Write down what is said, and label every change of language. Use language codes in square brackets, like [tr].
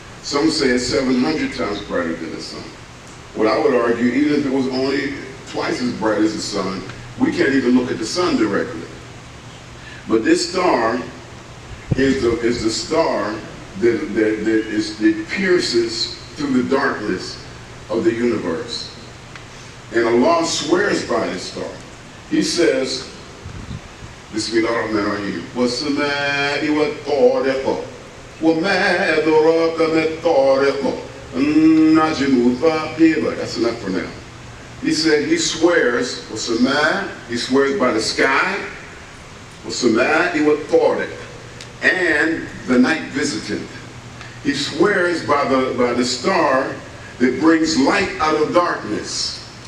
[en] Some say it's 700 times brighter than the sun. What I would argue, even if it was only twice as bright as the sun, we can't even look at the sun directly. But this star is the star that pierces through the darkness of the universe. And Allah swears by this star. He says, [ar] Bismillah ar-Rahman ar-Rahim, وَالسَّمَاءِ وَالطَّارِقِ وَمَا أَدْرَاكَ مَا الطَّارِقُ النَّجْمُ الثَّاقِبُ. [en] That's enough for now. He said He swears, He swears by the sky, [ar] وَالسَّمَاءِ وَالطَّارِقِ, [en] and the night visitant. He swears by the star that brings light out of darkness.